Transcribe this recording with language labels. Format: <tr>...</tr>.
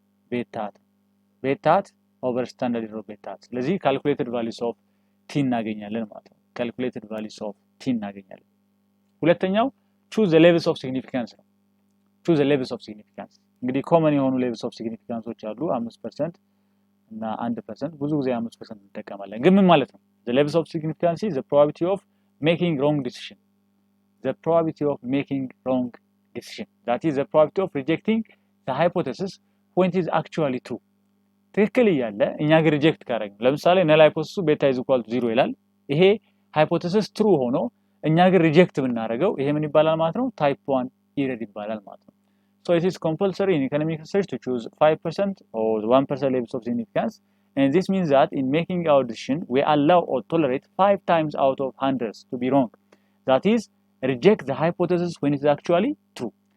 <am>ቤታ ሃት ኦቨር ስታንዳርድ ኤረር ኦፍ ቤታ ሃት። ስለዚህ calculated values of t እናገኛለን ማለት ነው። calculated values of t እናገኛለን። ሁለተኛው choose the levels of significance ነው። choose the levels of significance እንግዲህ ኮመን የሆኑ levels of significanceዎች አሉ 5% እና 1%። ብዙ ጊዜ 5% እንጠቀማለን። ግን ምን ማለት ነው?</am> <en>the levels of significance is the probability of making wrong decision. the probability of making wrong decision, that is the probability of rejecting the hypothesis when it is actually true.</en> <am>ትክክል እያለ እኛ ግን ሪጀክት ካደረግን፣ ለምሳሌ null hypothesis beta is equal to 0 ይላል። ይሄ ሃይፖቴሲስ ትሩ ሆኖ እኛ ግን ሪጀክት ብናደርገው ይሄ ምን ይባላል ማለት ነው?</am> <en>ታይፕ 1 ኤረር ይባላል ማለት ነው። so it is compulsory in economic research to choose 5% or 1% levels of significance, and this means that in making our decision we allow or tolerate 5 times out of 100 to be wrong, that is reject the hypothesis when it is actually true.</en>